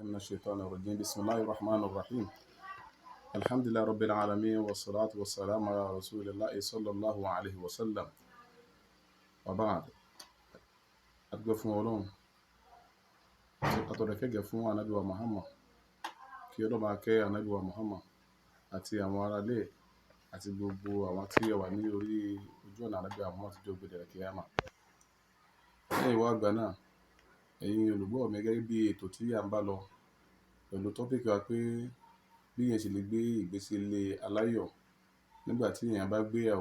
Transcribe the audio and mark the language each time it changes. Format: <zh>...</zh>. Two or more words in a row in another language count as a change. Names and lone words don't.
<ar>من الشيطان الرجيم بسم الله الرحمن الرحيم الحمد لله رب العالمين والصلاة والسلام على رسول الله صلى الله عليه وسلم وبعد أدعو</ar> <yo>فún Ọlọ́run atọ̀rọ̀kẹ́gẹ́ fún Ànábì wa Muhammad kí Ọlọ́run máa kẹ́ Ànábì wa Muhammad àti àwọn ará ilé àti gbogbo àwọn tí ó wà ní orí ojú ọ̀nà Ànábì wa Muhammad tí ó gbé dé kíyámà. Lẹ́yìn wá àgbà náà ẹ̀yin olùgbọ́ mi gẹ́gẹ́ bí ètò tí à ń bá lọ pẹ̀lú tọ́pìkì wa pé bí èèyàn ṣe lè gbé ìgbésí ilé aláyọ̀ nígbà tí èèyàn bá gbéyàwó.</yo>